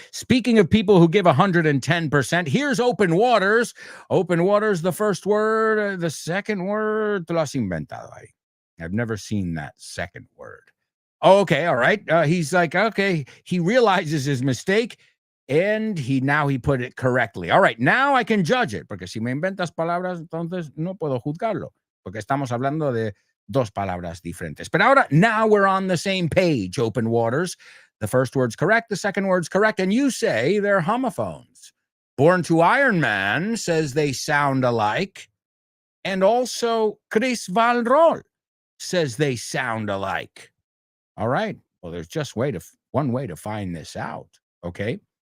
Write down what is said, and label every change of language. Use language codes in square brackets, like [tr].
[en] Speaking of people who give 110%, here's open waters. Open waters, the first word, the second word, [es] te lo has inventado ahí. [en] I've never seen that second word. Okay. All right. He's like, okay. He realizes his mistake and he put it correctly. All right. Now I can judge it. [es] Porque si me inventas palabras, entonces no puedo juzgarlo. Porque estamos hablando de dos palabras diferentes. [en] But now we're on the same page, open waters. The first word's correct, the second word's correct, and you say they're homophones. Born to Iron Man says they sound alike, and also Chris Valrol says they sound alike. All right, well, there's just one way to find this out, okay?